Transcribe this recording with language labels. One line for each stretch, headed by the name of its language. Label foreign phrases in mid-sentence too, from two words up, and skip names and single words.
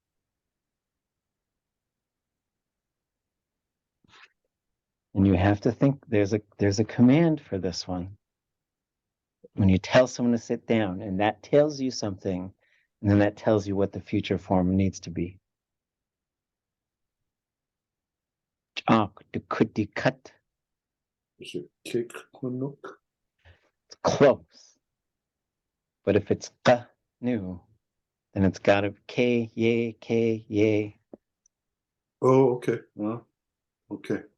English: And you have to think there's a command for this one. When you tell someone to sit down, and that tells you something, and then that tells you what the future form needs to be.
Tlingit: ʼAak could cut.
English: Is it
Tlingit: kick kunuk?
English: It's close. But if it's new, then it's got to ye. Oh, okay. Okay.